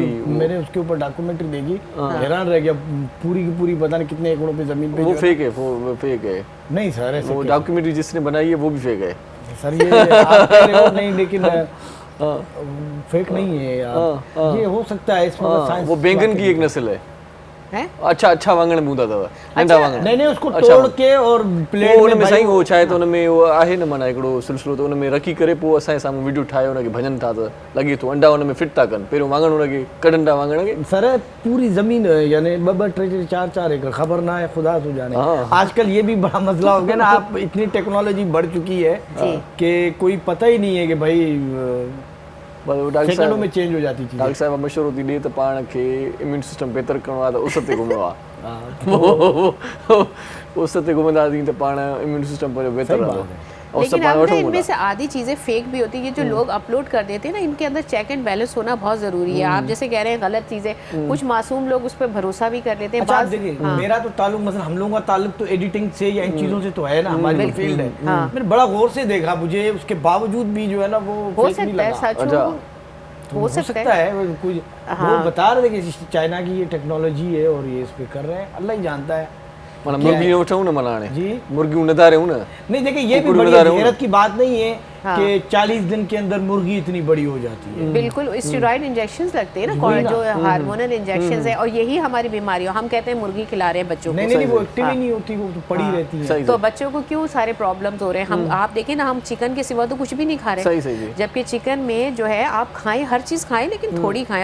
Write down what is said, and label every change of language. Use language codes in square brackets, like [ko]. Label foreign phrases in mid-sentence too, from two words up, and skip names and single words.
[ur] میں نے اس کے اوپر ڈاکیومنٹری دیکھی، حیران رہ گیا۔ پوری کی پوری پتا نہیں کتنے ایکڑوں پہ زمین پہ وہ فیک ہے، وہ فیک ہے. نہیں سر، ایسے وہ ڈاکیومنٹری جس نے بنائی ہے وہ بھی فیک ہے सर। یہ آپ کہہ رہے ہو نہیں، لیکن فیک نہیں ہے یار، یہ ہو سکتا ہے اس میں سائنس. وہ بینگن کی ایک نسل ہے. हैं? [sd] अच्छा वांगण बूंदा अथव, नंढा वांगण। [ur] نہیں اس کو अच्छा, توڑ کے اور پلیٹ उन में में भाई [sd] साईं वो छाए तो उन में वो आहे न माना हिकिड़ो सिलसिलो, तो उन में रखी करे पोइ असांजे साम्हूं वीडियो ठाहे उनखे भॼन था त लॻे थो अंडा उन में फिट था कनि। पहिरियों वांगण उनखे कढनि था वांगण खे। [ur] سر پوری زمین ہے، یعنی 2-2، 3-3، 4-4 ایکڑ، خبر نہ ہے خدا تو جانے. آج کل یہ بھی بڑا مسئلہ ہو گیا نا، آپ اتنی ٹیکنالوجی بڑھ چکی ہے کہ کوئی پتا ہی نہیں ہے کہ بھائی डॉक्टर سیکنڈوں میں چینج ہو جاتی چیز. [sd] डॉक्टर साहब मशवरो थी ॾिए त पाण खे [en] immune system [sd] बहितर करिणो आहे त उस ते घुमिणो आहे। उस ते घुमंदासीं त पाण [en] immune system [sd] पंहिंजो बहितर रहंदो। [ur] لیکن اب نا ان میں سے آدھی چیزیں فیک بھی ہوتی ہے، جو لوگ اپلوڈ کر دیتے ہیں نا، ان کے اندر [en] check and balance [ur] ہونا بہت ضروری ہے. آپ جیسے کہہ رہے ہیں غلط چیزیں، کچھ معصوم لوگ اس پر بھروسہ بھی کر لیتے ہیں. اچھا دیکھیے، میرا تو تعلق مطلب ہم لوگوں کا تعلق تو ایڈیٹنگ سے یا ان چیزوں سے تو ہے نا، ہماری جو فیلڈ ہے. میں نے بڑا غور سے دیکھا، مجھے اس کے باوجود بھی جو ہے نا وہ हो فیک نہیں سکتا ہے लगा। سچ ہو سکتا ہے. وہ کچھ لوگ بتا رہے تھے کہ چائنا کی یہ ٹیکنالوجی ہے اور یہ اس پہ کر رہے ہیں، اللہ ہی جانتا ہے. [sd] माना मुर्गी वठूं न माना हाणे जी मुर्गियूं नधारियूं न। [ur] نہیں دیکھیے، یہ بھی بڑی حیرت کی بات نہیں ہے کہ 40 دن کے اندر مرغی اتنی بڑی ہو جاتی ہے. بالکل, [en] steroid injections [ur] لگتے ہیں نا، جو [en] hormonal injections [ur] ہے، اور یہی ہماری بیماری ہو. ہم کہتے ہیں مرغی کھلا رہے ہیں بچوں کو, نہیں وہ ایکٹو ہی نہیں ہوتی، وہ تو پڑی رہتی ہے. تو بچوں کو کیوں سارے پرابلمز ہو رہے ہیں۔ ہم آپ دیکھیں نا، ہم چکن کے سوا تو کچھ بھی نہیں کھا رہے، جبکہ چکن میں جو ہے آپ کھائیں، ہر چیز کھائیں، لیکن تھوڑی کھائیں.